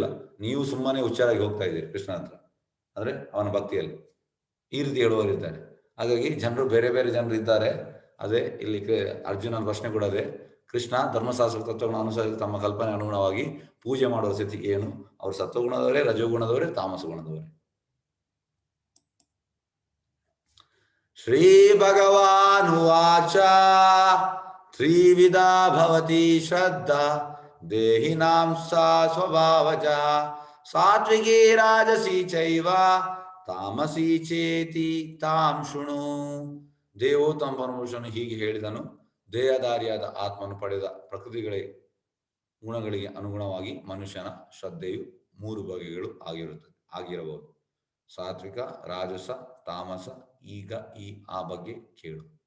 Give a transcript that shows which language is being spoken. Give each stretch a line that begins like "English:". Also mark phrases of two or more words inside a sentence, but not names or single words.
Kannada: ನೀವು ಸುಮ್ಮನೆ ಹುಚ್ಚಾರಾಗಿ ಹೋಗ್ತಾ ಇದ್ದೀರಿ ಕೃಷ್ಣ ಹತ್ರ, ಅಂದ್ರೆ ಅವನ ಭಕ್ತಿಯಲ್ಲಿ ಈ ರೀತಿ ಹೇಳುವವರಿದ್ದಾರೆ. ಹಾಗಾಗಿ ಜನರು ಬೇರೆ ಬೇರೆ ಜನರು ಇದ್ದಾರೆ. ಅದೇ ಇಲ್ಲಿ ಅರ್ಜುನನ ಪ್ರಶ್ನೆ ಕೂಡ ಅದೇ. ಕೃಷ್ಣ ಧರ್ಮಶಾಸ್ತ್ರ ತತ್ವಗಳನ್ನು ಅನುಸರಿಸಿ ತಮ್ಮ ಕಲ್ಪನೆ ಅನುಗುಣವಾಗಿ ಪೂಜೆ ಮಾಡುವ ಸ್ಥಿತಿ ಏನು? ಅವರು ಸತ್ವಗುಣದವರೇ, ರಜೋಗುಣದವರೇ, ತಾಮಸ ಗುಣದವರೇ.
Sanskrit: ಶ್ರೀ ಭಗವಾನ್ ವಾಚ ತ್ರಿವಿಧಾ ಭವತಿ ಶ್ರದ್ಧಾ ದೇಹಿನಾಂ ಸಾ ಸ್ವಭಾವಜ ಸಾತ್ವಿಕಿ ರಾಜಸಿ ಚೈವ ತಾಮಸಿ ಚೇತಿ ತಾಂ ಶೃಣು.
Kannada: ದೇವೋತ್ತಮ ಪರಮಪುರುಷನು ಹೀಗೆ ಹೇಳಿದನು. ದೇಹಧಾರಿಯಾದ ಆತ್ಮನು ಪಡೆದ ಪ್ರಕೃತಿಗಳಿಗೆ ಗುಣಗಳಿಗೆ ಅನುಗುಣವಾಗಿ ಮನುಷ್ಯನ ಶ್ರದ್ಧೆಯು 3 ಬಗೆಗಳು ಆಗಿರಬಹುದು. ಸಾತ್ವಿಕ, ರಾಜಸ, ತಾಮಸ. ಈಗ ಆ ಬಗ್ಗೆ ಕೇಳು.